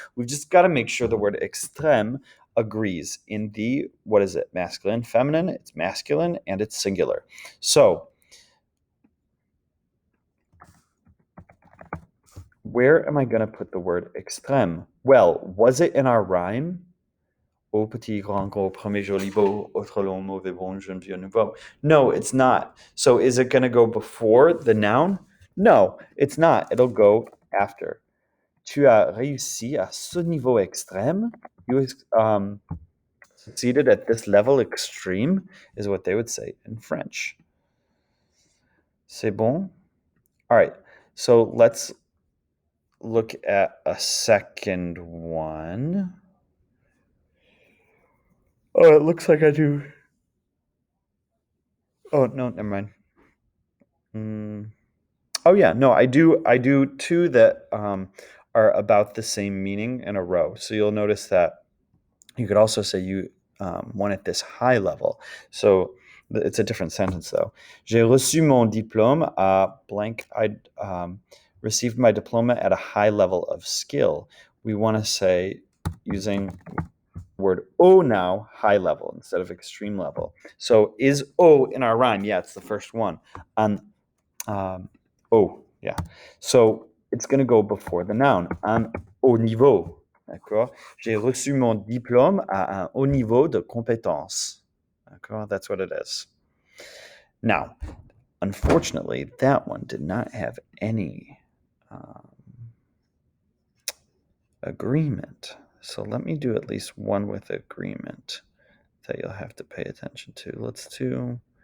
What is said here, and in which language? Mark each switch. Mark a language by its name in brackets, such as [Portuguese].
[English] We've just got to make sure the word extrême agrees in the, what is it, masculine, feminine, it's masculine, and it's singular. So where am I going to put the word extrême? Well, was it in our rhyme? [French] Au petit, grand, gros, premier, joli, beau, autre long, mauvais, bon, jeune, vieux, nouveau. [English] No, it's not. So is it going to go before the noun? No, it's not. It'll go after. [French] Tu as réussi à ce niveau extrême. [English] You succeeded at this level extreme, is what they would say in French. [French] C'est bon? [English] All right. So let's look at a second one. Oh, it looks like I do. Oh, no, never mind. Oh yeah, no, I do two that are about the same meaning in a row. So you'll notice that you could also say you won at this high level. So it's a different sentence though. [French] J'ai reçu mon diplôme à blank. [English] I received my diploma at a high level of skill. We want to say, using word O now, high level instead of extreme level. So is O in our rhyme? Yeah, it's the first one. Yeah. So it's going to go before the noun. [French] Un haut niveau. D'accord? J'ai reçu mon diplôme à un haut niveau de compétence. D'accord? [English] That's what it is. Now, unfortunately, that one did not have any agreement. So let me do at least one with agreement that you'll have to pay attention to. Let's do.